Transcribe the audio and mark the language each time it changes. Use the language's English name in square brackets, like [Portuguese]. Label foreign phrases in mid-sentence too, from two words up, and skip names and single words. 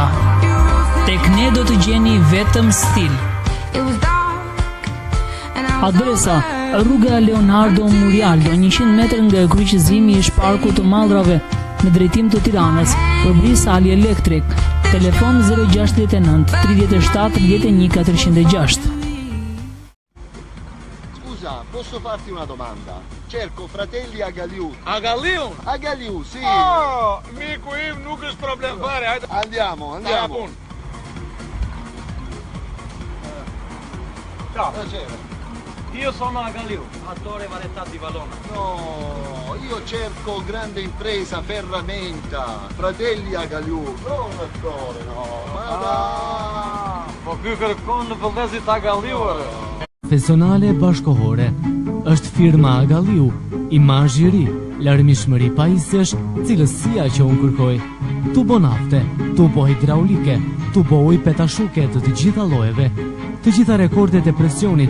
[Albanian] Tek ne do të gjeni vetëm stil. Adresa: rruga Leonardo Murialdo, 100 metër nga kryqëzimi i shparkut të Mallrave në drejtim të Tiranës, përbris ali elektrik. Telefon 069 37 31 406. [Italian] Posso farti una domanda? Cerco fratelli Agaliu. Agaliu? Agaliu, sì. [Albanian] Oh, miku im nuk është problem fare. [Italian] Andiamo. Luca. Io sono a Galiu, attore varietà di Valona. No, io cerco grande impresa, ferramenta, fratelli a Galiu, non attore, no. [Albanian] Po ky kërkon në vëllezit a Galiuar. Profesionale bashkohore është firma Agaliu, imazh i ri, larmishmëri pajisjesh, cilësia që unë kërkoj. Tubo nafte, tubo hidraulike, tubo ujë petashuke të gjitha llojeve, të gjitha rekordet e presionit